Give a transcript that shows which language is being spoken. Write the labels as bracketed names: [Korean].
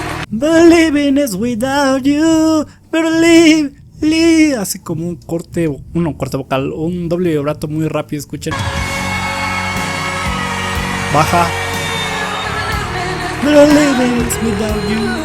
[English] Believing is without you. But live. [Spanish] Hace como un corte vocal, un doble vibrato muy rápido. Escuchen. Baja. [English] But living is without you.